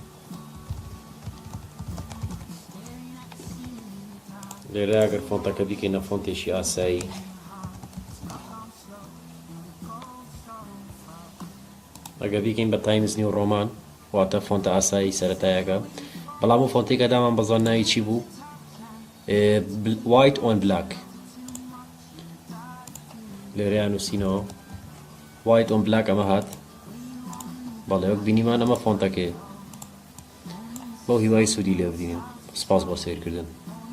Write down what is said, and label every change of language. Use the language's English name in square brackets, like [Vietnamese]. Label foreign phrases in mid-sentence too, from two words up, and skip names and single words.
[Central Kurdish] لێرە ئەگەر فۆنتەکە بیکەینە فۆنتێکی ئاسایی ئەگە بیکەین بە تایمز نیو ڕۆمان واتە فۆنتە ئاسایی سەرەتایەکە بەڵام و فۆنتێکە دامان بەزان ناوی چی بوو [English] white on black [Central Kurdish] لێرەیان نووسینەوە [English] white on black [Central Kurdish] ئەمە هات بەڵێ وەک بینیمان ئەمە فۆنتەکەیە بەو هیوای سوودی لێ بدینێن. سپاس بۆ سەیرکردن.